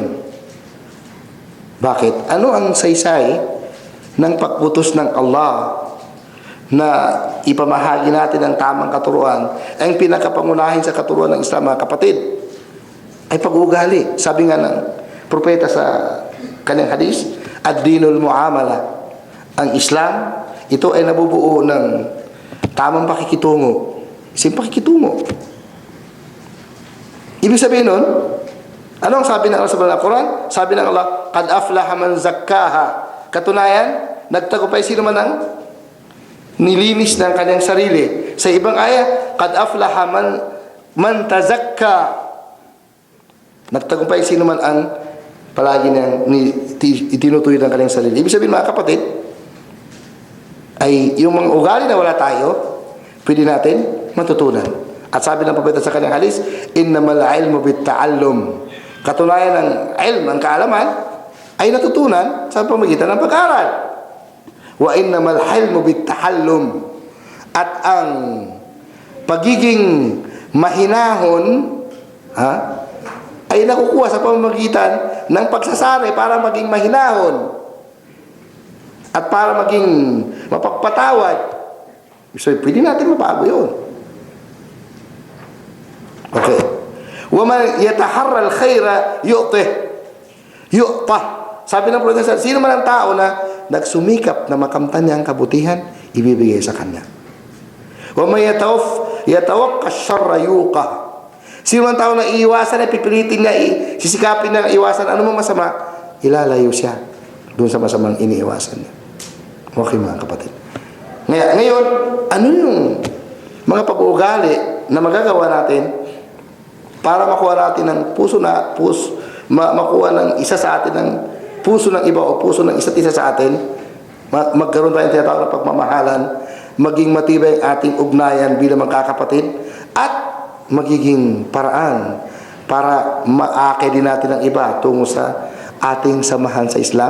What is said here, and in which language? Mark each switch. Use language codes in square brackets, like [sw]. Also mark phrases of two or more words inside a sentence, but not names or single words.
[tl] Bakit? Ano ang saysay ng pagputos ng Allah na ipamahagi natin ang tamang katuruan? Ang pinakapangunahin sa katuruan ng Islam mga kapatid ay pag-uugali. Sabi nga ng propeta sa kanyang hadis, [ar] الدين المعاملة. [tl] Ang Islam, ito ay nabubuo ng tamang pakikitungo. Isang pakikitungo. Ibig sabihin nun, ano ang sabi ng Allah sa Quran? Sabi ng Allah, [ar] قد أفلح من زكاها. [tl] Katunayan, nagtagumpay sino man ang nilinis ng kanyang sarili. Sa ibang aya, [ar] قد أفلح من تزكى. [tl] Nagtagumpay sino man ang palagi niyang itinutuloy ng kanyang sarili. Ibig sabihin mga kapatid, ay yung mga ugali na wala tayo, pwede natin matutunan. At sabi ng propeta sa kanyang hadis, [ar] إنما العلم بالتعلم. [tl] Katunayan ng ilm, ang kaalaman, ay natutunan sa pamagitan ng pag-aaral. [ar] وإنما الحلم بالتحلم. [tl] At ang pagiging mahinahon ay nakukuha sa pamamagitan ng pagsasanay para maging mahinahon at para maging mapagpatawad. So, pwede natin mabago yun. [ar] Okay. وَمَنْ يَتَحَرَّ الْخَيْرَ يُؤْتَهْ. [tl] Sabi ng propeta, sino man ang tao na nagsumikap na makamtan niya ang kabutihan, ibibigay sa kanya. [ar] وَمَنْ يَتَوَقَّ الشَّرَّ يُوقَهْ. [tl] Sino man ang tao na iiwasan, pipilitin niya, sisikapin niya iwasan, ano man masama, ilalayo siya doon sa masamang iniiwasan niya. Okay mga kapatid. Ngayon, ano yung mga pag-uugali na magagawa natin para makuha natin ng makuha ng isa sa atin ng puso ng iba o puso ng isa't isa sa atin, magkaroon tayong tinatawag na pagmamahalan, maging matibay ang ating ugnayan bilang magkakapatid, at magiging paraan para maakay din natin ang iba tungo sa ating samahan sa Islam.